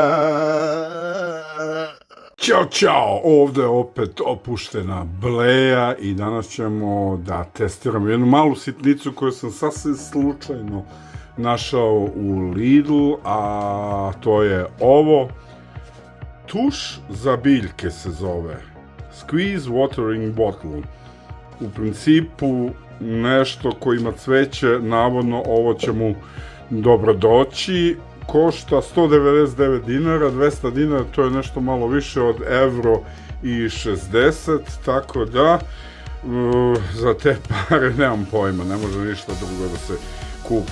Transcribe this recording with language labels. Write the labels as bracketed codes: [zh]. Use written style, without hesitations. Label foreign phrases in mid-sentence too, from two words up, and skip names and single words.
[sr] Ćao, ovde opet opuštena bleja i danas ćemo da testiramo jednu malu sitnicu koju sam sasvim slučajno našao u Lidlu, a to je ovo. Tuš za biljke se zove. [en] Squeeze watering bottle. [sr] U principu nešto ko ima cveće, navodno ovo će mu dobro doći. Košta 199 dinara, 200 dinara, to je nešto malo više od euro i 60, tako da za te pare nemam pojma, ne može ništa drugo da se kupi.